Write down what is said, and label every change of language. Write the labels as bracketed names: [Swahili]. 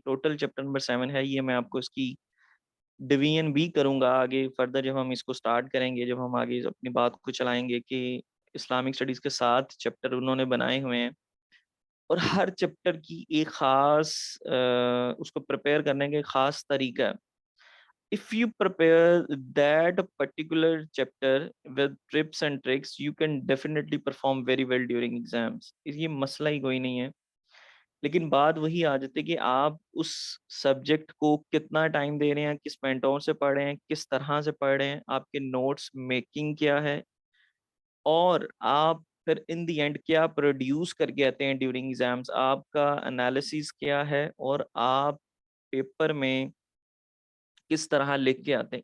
[Urdu] Total chapter number 7 ہے یہ. میں آپ کو اس کی ڈویژن بھی کروں گا آگے فردر جب ہم اس کو سٹارٹ کریں گے, جب ہم آگے اپنی بات کو چلائیں گے کہ اسلامک اسٹڈیز کے ساتھ چیپٹر انہوں نے بنائے ہوئے ہیں اور ہر چیپٹر کی ایک خاص اس کو پریپیئر کرنے کا ایک خاص طریقہ ہے. [English] If you prepare that particular chapter with tips and tricks, you can definitely perform very well during exams. [Urdu] یہ مسئلہ ہی کوئی نہیں ہے. لیکن بات وہی آ جاتی ہے کہ آپ اس سبجیکٹ کو کتنا ٹائم دے رہے ہیں, کس مینٹور سے پڑھ رہے ہیں, کس طرح سے پڑھ رہے ہیں, آپ کے نوٹس میکنگ کیا ہے, اور آپ پھر ان دی اینڈ کیا پروڈیوس کر کے آتے ہیں ڈیورنگ ایگزامس, آپ کا انالیسس کیا ہے, اور آپ پیپر میں کس طرح لکھ کے آتے ہیں.